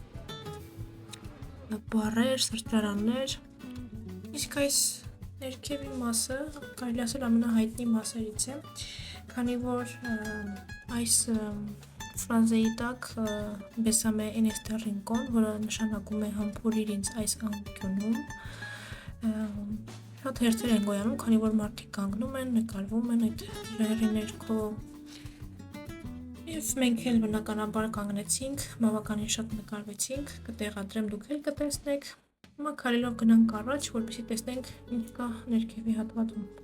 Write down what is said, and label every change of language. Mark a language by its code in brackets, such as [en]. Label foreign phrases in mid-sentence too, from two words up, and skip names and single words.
[hy] բարեր, սրճարաններ, իսկ այս ներքևի մասը կարելի ասել ամենահայտնի մասերից է, քանի որ այս ֆրազեի տակ [es] Bésame en este rincón, [hy] որը նշանակում է համբուրիր ինձ այս անկյունում, շատ հերթեր են գոյանում, քանի որ մարդիկ կանգնում են, նկարվում են այդ ժայռի ներքո, և մենք էլ բնականաբար կանգնեցինք, բավականին շատ նկարվեցինք, կտեղադրեմ, դուք էլ կտեսնեք, հիմա քայլելով գնանք առաջ, որպեսզի տեսնենք ինչ կա ներքևի հատվածում։